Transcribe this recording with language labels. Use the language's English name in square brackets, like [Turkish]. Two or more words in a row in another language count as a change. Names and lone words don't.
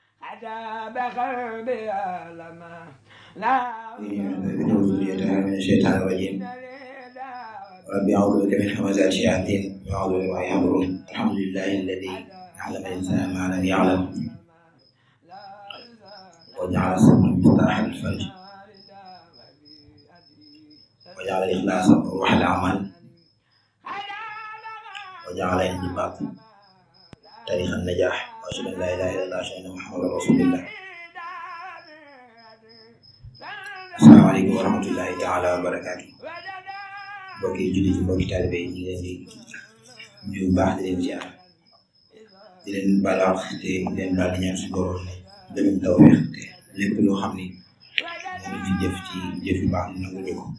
[Arabic] ذريتها من الشيطان الرجيم رب أعوذ بك من همزات الشياطين وأعوذ بك أن يحضرون الحمد لله الذي علم الإنسان ما لم يعلم وجعل الصبر مفتاح الفرج وجعل الإخلاص روح الأعمال وجعل الانضباط طريق النجاح وأشهد أن لا إله إلا الله وأشهد أن محمدا رسول الله. السلام عليكم ورحمة الله تعالى وبركاته. [Wolof] Mbokki jullit yi mbokki taalibe yi ñu ngi leen di nuyu baax di leen ziar di leen baal wax te di leen baal di ñaan suñu borom demee tawfeex te lépp loo xam ni moom lañ jëf ci jëf yu baax nangu ñu ko